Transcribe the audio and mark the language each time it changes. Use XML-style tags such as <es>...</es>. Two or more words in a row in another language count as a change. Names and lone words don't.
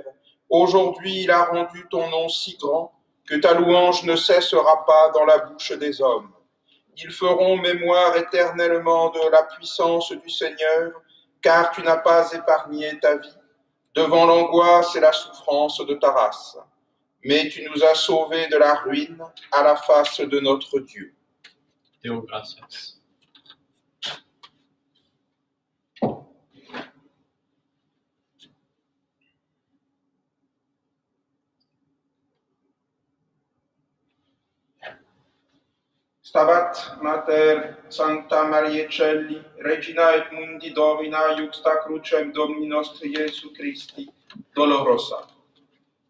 <fr>Aujourd'hui il a rendu ton nom si grand que ta louange ne cessera pas dans la bouche des hommes. Ils feront mémoire éternellement de la puissance du Seigneur, car tu n'as pas épargné ta vie devant l'angoisse et la souffrance de ta race. Mais tu nous as sauvés de la ruine à la face de notre Dieu.</fr> <la>Deo gratias. Stabat Mater Sancta Mariae Celli, Regina et Mundi Domina, iuxta crucem Domini nostri Iesu Christi, dolorosa.</la>